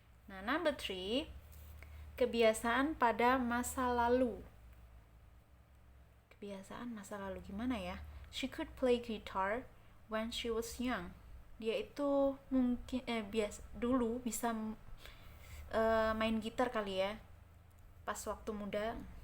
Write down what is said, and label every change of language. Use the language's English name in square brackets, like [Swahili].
[Indonesian] Nah, number 3, kebiasaan pada masa lalu. kebiasaan masa lalu gimana ya? [English] She could play guitar when she was young. [Indonesian] Dia itu mungkin dulu bisa main gitar kali ya pas waktu muda.